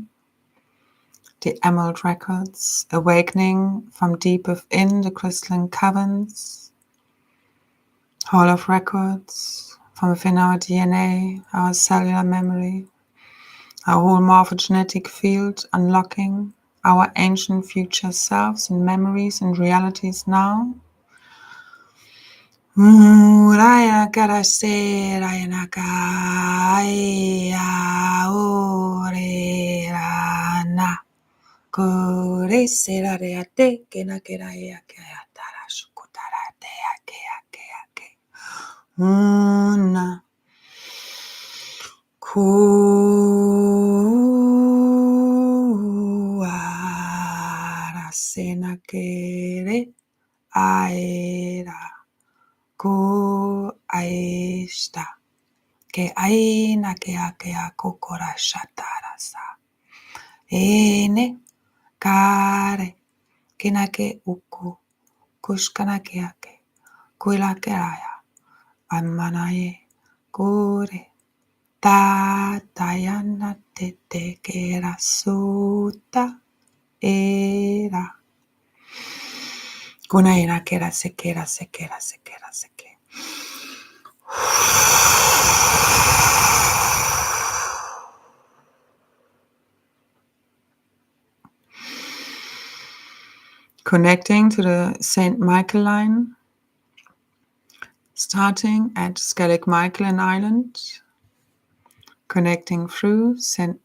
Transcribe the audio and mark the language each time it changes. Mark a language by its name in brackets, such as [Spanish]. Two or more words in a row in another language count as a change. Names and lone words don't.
[English] The emerald records, awakening from deep within the crystalline caverns, hall of records from within our DNA, our cellular memory, our whole morphogenetic field, unlocking our ancient future selves and memories and realities now. Raya karase rayanaka rana. Kore serareate kena keraya tara shukutara te ake. Una kuara sena kere aera ku aista ke aina ke ake kokora shatarasa ene kare kinake uku kushkanake ake kuilake aya amanaye kure tatayana tete kera suta era kunaina kera sekera seke. Connecting to the St. Michael line, starting at Skelling Michael in Ireland, connecting through St.